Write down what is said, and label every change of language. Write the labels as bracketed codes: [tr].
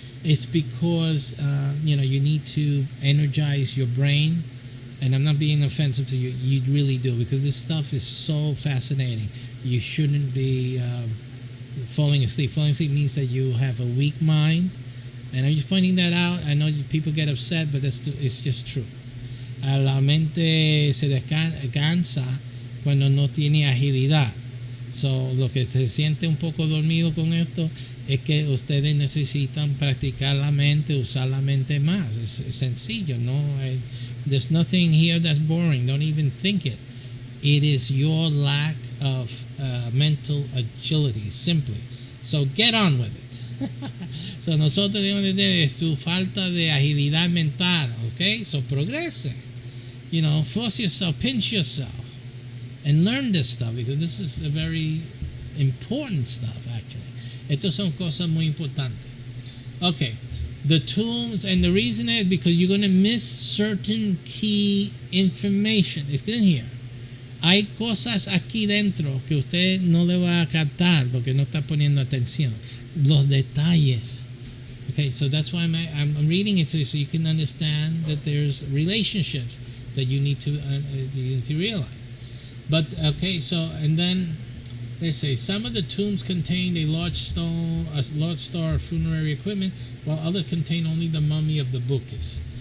[en] It's because you need to energize your brain, and I'm not being offensive to you. You really do, because this stuff is so fascinating. You shouldn't be falling asleep. Falling asleep means that you have a weak mind. And I'm just pointing that out. I know people get upset, but it's just true. [es] La mente se descansa cuando no tiene agilidad. So, lo que se siente un poco dormido con esto es que ustedes necesitan practicar la mente, usar la mente más. Es sencillo, ¿no? [en] There's nothing here that's boring. Don't even think it. It is your lack of mental agility, simply. So, get on with it. [es] So nosotros debemos entender su falta de agilidad mental, okay? [en] So [es] progrese, [en] force yourself, pinch yourself, and learn this stuff, because this is a very important stuff, actually. [es] Estas son cosas muy importantes. [en] Okay, the tombs, and the reason is because you're going to miss certain key information. It's in here. [es] Hay cosas aquí dentro que usted no le va a captar porque no está poniendo atención. Los detalles. [en] Okay, so that's why I'm reading it so you can understand that there's relationships that you need to realize. But okay, so and then they say some of the tombs contained a large star of funerary equipment, while others contain only the mummy of the Bacchus.